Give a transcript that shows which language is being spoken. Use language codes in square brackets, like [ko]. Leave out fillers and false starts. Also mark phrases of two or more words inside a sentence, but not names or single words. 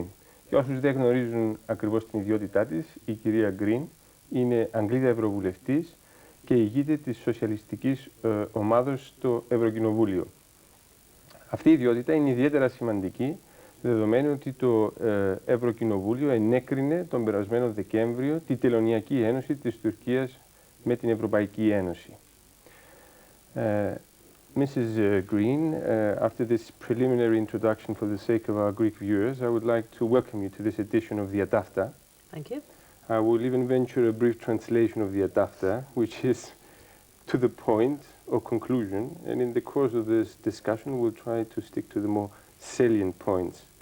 [el] Για όσους δεν γνωρίζουν ακριβώς την ιδιότητά της, η κυρία Green είναι Αγγλίδα Ευρωβουλευτής και ηγείται της σοσιαλιστικής ομάδος στο Ευρωκοινοβούλιο. Αυτή η ιδιότητα είναι ιδιαίτερα σημαντική, δεδομένου ότι το Ευρωκοινοβούλιο ενέκρινε τον περασμένο Δεκέμβριο τη Τελωνειακή Ένωση της Τουρκίας με την Ευρωπαϊκή Ένωση. [en] Mrs. Green, after this preliminary introduction for the sake of our Greek viewers, I would like to welcome you to this edition of Δια Ταύτα. Thank you. I will even venture a brief translation of Δια Ταύτα, which is to the point or conclusion, and in the course of this discussion we'll try to stick to the more salient points.